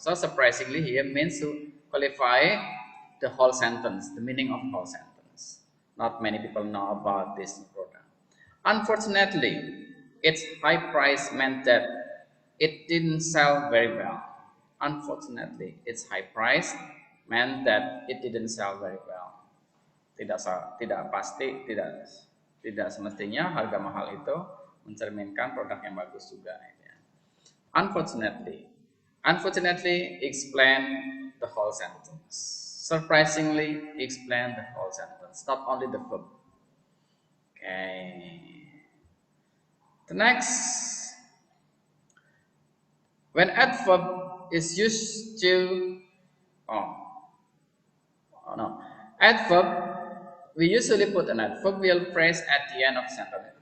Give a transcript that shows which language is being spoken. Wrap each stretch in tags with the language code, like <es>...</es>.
<en>So surprisingly here means to qualify the whole sentence, the meaning of whole sentence. Not many people know about this new product. Unfortunately, Its high price meant that it didn't sell very well. Unfortunately, its high price meant that it didn't sell very well.</en> <id>Tidak pasti, tidak semestinya harga mahal itu mencerminkan produk yang bagus juga. Ya.</id> <en>Unfortunately, unfortunately explain the whole sentence. Surprisingly explain the whole sentence, not only the verb. Okay. The next, when adverb is used to, oh, oh no, adverb, we usually put an adverbial phrase at the end of sentence.</en>